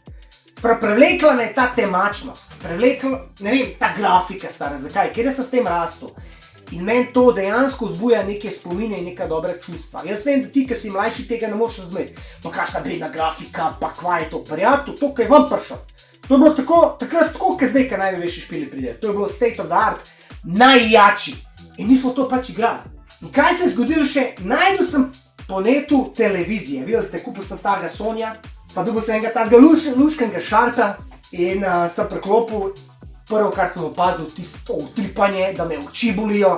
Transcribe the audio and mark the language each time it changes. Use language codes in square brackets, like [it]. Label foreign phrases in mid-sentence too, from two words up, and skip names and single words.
[sl] Privlekla me je ta temačnost, privlekla, ne vem, ta grafika, stara, zakaj? Ker sem s tem rastel. In meni to dejansko vzbuja neke spomine in neka dobra čustva. Jaz vem, da ti, ki si mlajši, tega ne moreš razumeti. Pa kakšna vredna grafika, pa kva je to, prijatelj, to, ko je ven prišel. To je bilo takrat tako, kot zdaj, ko najnovejši špili pride. To je bilo [en] state of the art, [sl] najjači. In mi smo to pač igrali. In kaj se je zgodilo še? Najdel sem po netu televizije. Videli ste, kupil sem starega Sonja, pa dobil sem enega tazga luškenega šarpa in sem preklopil. Prvo, kar sem opazil, tisto utripanje, da me oči bolijo.